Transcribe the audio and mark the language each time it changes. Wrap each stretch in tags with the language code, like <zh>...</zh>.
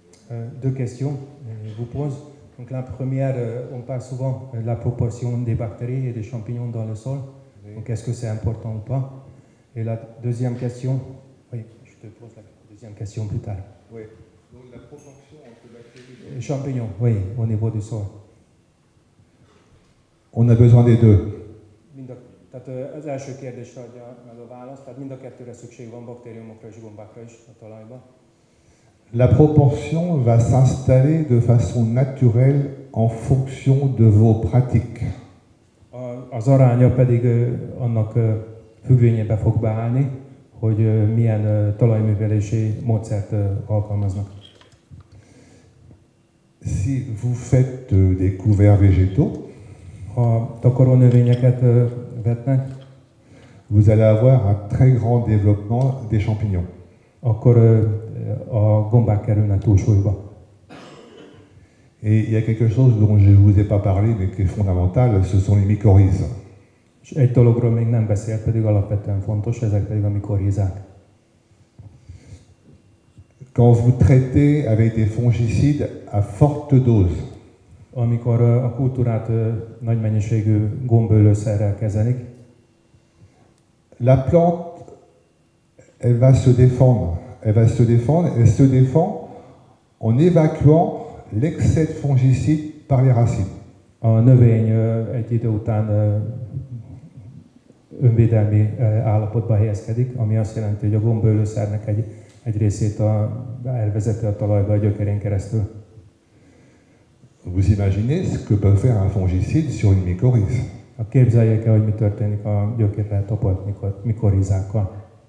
<fr>Deux questions, je vous pose. Donc la première, on parle souvent de la proportion des bactéries et des champignons dans le sol. Oui. Donc est-ce que c'est important ou pas? Et la deuxième question, oui, je te pose la deuxième question plus tard. Oui. Donc la proportion entre bactéries et champignons, oui, au niveau du sol. On a besoin des deux.</fr> <hu>Tehát az első kérdésre adja meg a választ, tehát mind a kettőre szükség van, baktériumokra és gombákra is a talajban.</hu> <fr>La proportion va s'installer de façon naturelle en fonction de vos pratiques.</fr> <hu>Az aránya pedig annak függvényében fog beállni, hogy milyen talajművelési módszert alkalmaznak.</hu> <fr>Si vous faites des couverts végétaux,</fr> <hu>ha takarónövényeket vetnek,</hu> <fr>vous allez avoir un très grand développement des champignons.</fr> <hu>Akkor a gombák kerülnek túlsúlyba.</hu> <fr>Et il y a quelque chose dont je ne vous ai pas parlé, mais qui est fondamental, ce sont les mycorhizes.</fr> <hu>És egy dologról még nem beszélt, pedig alapvetően fontos, ezek pedig a mikorhizák.</hu> <fr>Quand vous traitez avec des fongicides à forte dose,</fr> <hu>amikor a kultúrát nagy mennyiségű gombölőszerrel kezelik,</hu> <fr>la plante, elle va se défendre. Elle se défend en évacuant l'excès de fongicides par les racines.</fr> <hu>A növény egy idő után önvédelmi állapotba helyezkedik, ami azt jelenti, hogy a gombölőszernek egy részét elvezeti a talajba a gyökerén keresztül.</hu> <fr>Vous imaginez ce que peut faire un fongicide sur une mycorhize?</fr> <hu>Képzeljék el, hogy mi történik a gyökérre tapolt mikorhizákkal.</hu>